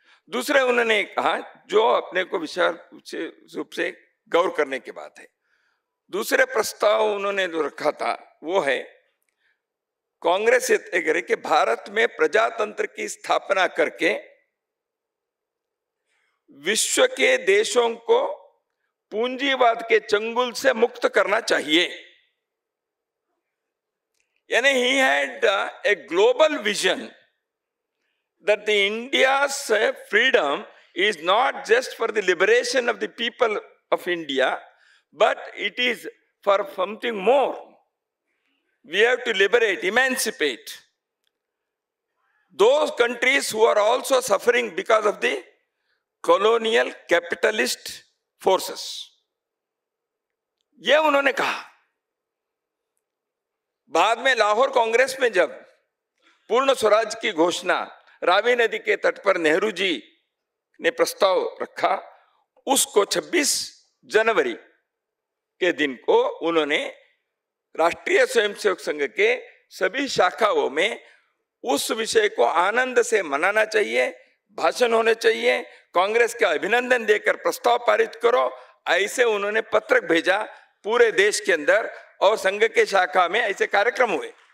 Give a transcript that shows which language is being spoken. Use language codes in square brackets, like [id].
[hi] दूसरे उन्होंने कहा, जो अपने को विशेष रूप से गौर करने की बात है, दूसरे प्रस्ताव उन्होंने जो रखा था वो है, कांग्रेस ये तय करे कि भारत में प्रजातंत्र की स्थापना करके विश्व के देशों को पूंजीवाद के चंगुल से मुक्त करना चाहिए। यानी [en] He had a global vision that the India's freedom is not just for the liberation of the people of India, but it is for something more. We have to liberate, emancipate those countries who are also suffering because of the colonial capitalist forces. [hi] ये उन्होंने कहा। बाद में लाहौर कांग्रेस में जब पूर्ण स्वराज की घोषणा रावी नदी के तट पर नेहरू जी ने प्रस्ताव रखा, उसको 26 जनवरी के दिन को उन्होंने राष्ट्रीय स्वयंसेवक संघ के सभी शाखाओं में उस विषय को आनंद से मनाना चाहिए, भाषण होने चाहिए, कांग्रेस का अभिनंदन देकर प्रस्ताव पारित करो, ऐसे उन्होंने पत्रक भेजा पूरे देश के अंदर, और संघ के शाखा में ऐसे कार्यक्रम हुए।